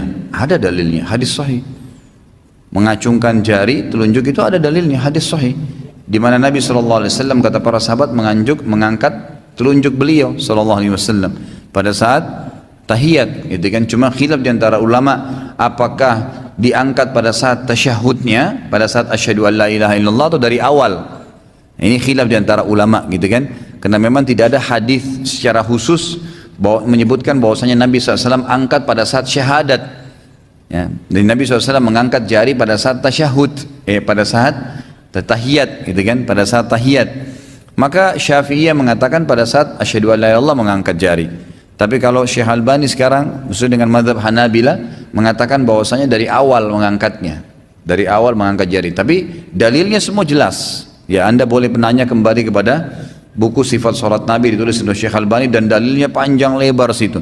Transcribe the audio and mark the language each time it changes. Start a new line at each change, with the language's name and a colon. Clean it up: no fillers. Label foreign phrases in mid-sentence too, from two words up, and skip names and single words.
Indonesian: Ada dalilnya, hadis sahih. Mengacungkan jari telunjuk itu ada dalilnya, hadis sahih, di mana Nabi SAW kata para sahabat mengangkat telunjuk beliau SAW pada saat tahiyat, gitu kan. Cuma khilaf di antara ulama apakah diangkat pada saat tasyahudnya, pada saat
Arabic: أشهد أن لا إله إلا الله,
Indonesian: atau dari awal. Ini khilaf di antara ulama, gitu kan. Karena memang tidak ada hadis secara khusus menyebutkan bahwasanya Nabi SAW angkat pada saat syahadat. Ya, dan Nabi SAW mengangkat jari pada saat tasyahud, pada saat tahiyat, gitu kan, pada saat tahiyat. Maka Syafi'iyah mengatakan pada saat
Arabic: أشهد أن لا إله إلا الله
Indonesian: mengangkat jari. Tapi kalau Syekh Albani sekarang sesuai dengan mazhab Hanabila mengatakan bahwasanya dari awal mengangkatnya, dari awal mengangkat jari. Tapi dalilnya semua jelas. Ya, anda boleh penanya kembali kepada buku sifat sholat Nabi ditulis oleh Syekh Albani dan dalilnya panjang lebar situ.